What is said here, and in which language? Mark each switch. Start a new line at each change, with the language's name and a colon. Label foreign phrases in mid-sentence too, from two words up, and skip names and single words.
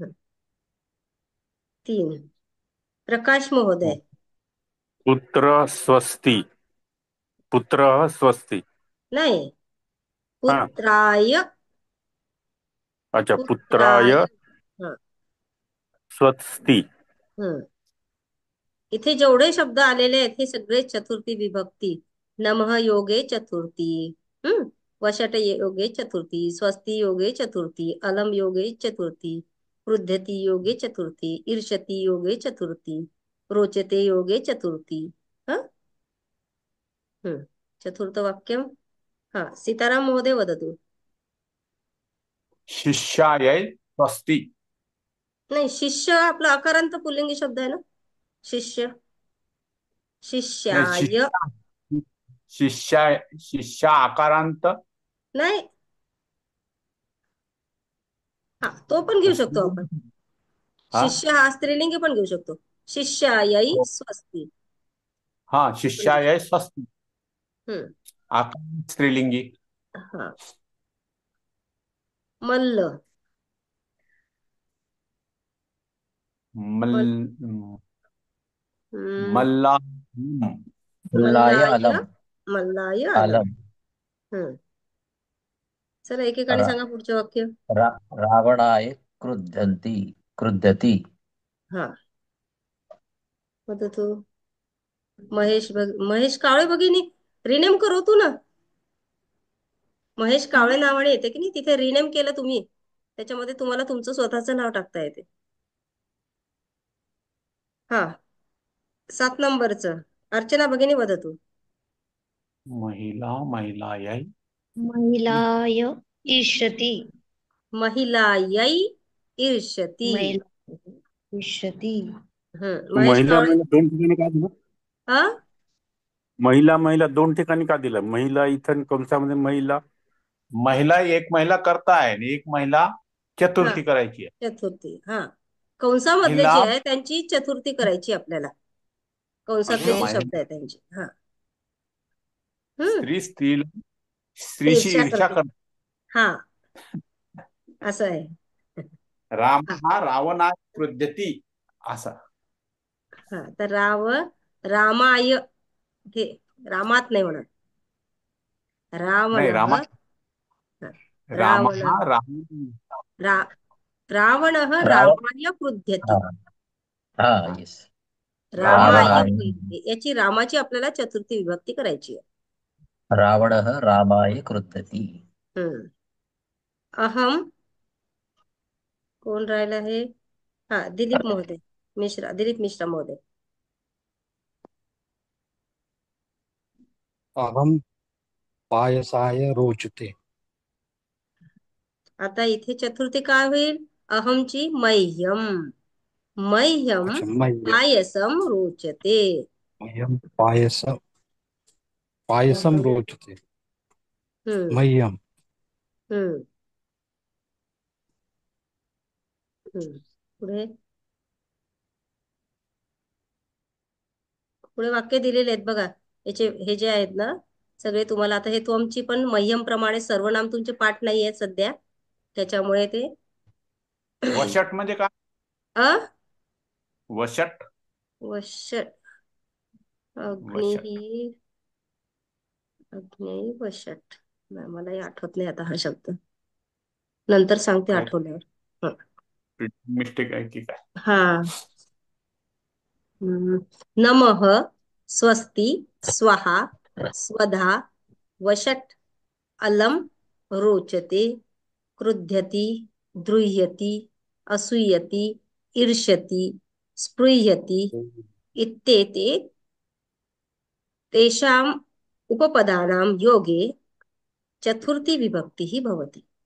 Sanskrit: 3 प्रकाश महोदय। पुत्र स्वस्ति पुत्र स्वस्ति
Marathi: नाही, हाँ
Sanskrit: पुत्राय. अच्छा पुत्राय पुत्राय. हा, स्वस्ति
Marathi: हम्म, इथे जेवढे शब्द आलेले आहेत हे सगळे चतुर्थी विभक्ती.
Sanskrit: नमः योगे चतुर्थी, वषट योगे चतुर्थी, स्वस्ति योगे चतुर्थी, अलम योगे चतुर्थी, क्रुध्यति योगे चतुर्थी, ईर्षति योगे चतुर्थी, रोचते योगे चतुर्थी. हा, चतुर्थ वाक्यम. हा, सीताराम महोदय वदतु. शिष्याय स्वस्ति.
Marathi: नाही, शिष्य आपला अकारांत पुल्लिंगी शब्द आहे ना.
Sanskrit: शिष्य,
Marathi: नाही,
Sanskrit: शिष्याय.
Marathi: शिष्या आकारांत. नाही, हा, तो पण घेऊ शकतो आपण. हा शिष्य हा स्त्रीलिंगी पण घेऊ शकतो.
Sanskrit: शिष्यायै
Marathi: हो.
Sanskrit: स्वस्ति. हा, शिष्याय स्वस्ति. हम्म,
Marathi: आकार स्त्रीलिंगी.
Sanskrit: हा. मल्ल. मल मल हम्म, मल्ला मल्लाय मल्लाय. अलम। मल्लाय आलम. आलम।
Marathi: हम्म, चला एकेकाने रा, सांगा पुढचे वाक्य.
Sanskrit: रा, रावणाय क्रुद्धती। हा, वदतु.
Marathi: महेश कावळे भगिनी, रिनेम करो तू ना. महेश कावळे नावाने येते की नाही, तिथे रिनेम केलं तुम्ही, त्याच्यामध्ये तुम्हाला तुमचं स्वतःचं नाव टाकता येते. हा, 7 नंबरचं अर्चना
Sanskrit: भगिनी वदतु. महिलाय महिलाय ईर्षति। महिलायै ईर्ष्यति. महिला ईर्षति। महेश महिला कावळे.
Marathi: महिला दोन ठिकाणी का दिलं? हा, महिला महिला दोन ठिकाणी का दिलं? महिला इथं कंसामध्ये महिला. महिला, एक महिला करता आहे आणि एक महिला हा, चतुर्थी करायची आहे. चतुर्थी. हा, कंसामधले महिला जे आहे त्यांची चतुर्थी करायची आपल्याला. कंसातले जे शब्द आहे त्यांची. हा, हम्म, स्त्रीशी ईर्ष्या ईर्ष्या करते. करते. हा, असं आहे.
Sanskrit: राम हा
Marathi: हा
Sanskrit: रावणाय क्रुध्यती
Marathi: असा. हा तर रामाय, हे रामात नाही म्हणत, नाही,
Sanskrit: रावणः, राम रावणः, हा राम. रा रावणः रावण रामाय क्रुध्यती, हा हा येस रामाय रावणाय
Marathi: क्रुध्यते, याची रामाची आपल्याला चतुर्थी विभक्ती करायची आहे.
Sanskrit: रावणः रामाय क्रुद्धती. हम्म. अहम,
Marathi: कोण राहिला हे? हा, दिलीप महोदय मिश्रा, दिलीप मिश्रा महोदय.
Sanskrit: अहम पायसाय रोचते.
Marathi: आता इथे चतुर्थी काय होईल? अहमची
Sanskrit: मह्यम, मह्यम अच्छा मह्यम पायसम रोचते. मह्यम पायसम रोचते. हम्म मह्यम
Marathi: हम्म पुढे पुढे वाक्य दिलेले आहेत बघा. याचे हे जे आहेत ना सगळे, तुम्हाला आता हे तुमची पण मह्यम प्रमाणे सर्वनाम तुमचे पाठ नाही आहेत सध्या, त्याच्यामुळे ते वशट म्हणजे काय? अ वशट. वशट, वशट अग्नी, अग्नी वशट, नाही, मलाही आठवत नाही आता हा शब्द, नंतर सांगते काय आठवल्यावर. मिस्टेक आहे की काय? हा.
Sanskrit: नमः, स्वस्ति, स्वाहा, स्वधा, वषट्, अलम, रोचते, क्रुध्यति, द्रुह्यति, असूयति, ईर्ष्यति, स्पृह्यति इत्येते तेषाम् उपपदानां योगे चतुर्थी विभक्तिः भवति.